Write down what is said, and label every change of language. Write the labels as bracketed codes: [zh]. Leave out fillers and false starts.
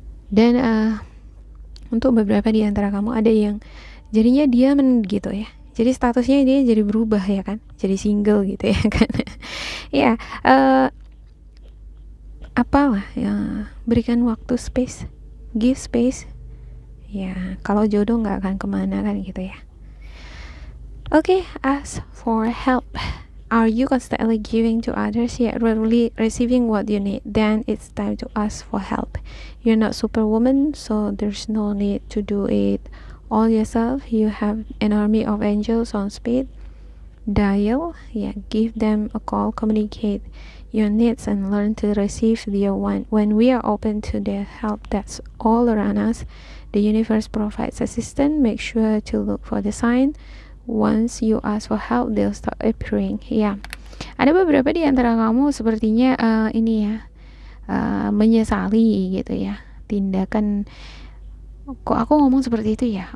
[id] Dan untuk beberapa di antara kamu ada yang jadinya diam gitu ya, jadi statusnya dia jadi berubah ya kan, jadi single gitu ya kan. Ya apalah ya, berikan waktu, space, [en] give space [id] ya. Kalau jodoh nggak akan kemana kan gitu ya. [en] Okay, ask for help. Are you constantly giving to others yet rarely receiving what you need? Then it's time to ask for help. You're not superwoman, so there's no need to do it all yourself. You have an army of angels on speed dial. Yeah, give them a call, communicate your needs, and learn to receive their want. When we are open to their help that's all around us, the universe provides assistance. Make sure to look for the sign. Once you ask for help, they'll start appearing. [id] Ya, ada beberapa di antara kamu sepertinya ini ya, menyesali gitu ya tindakan. Kok aku ngomong seperti itu ya?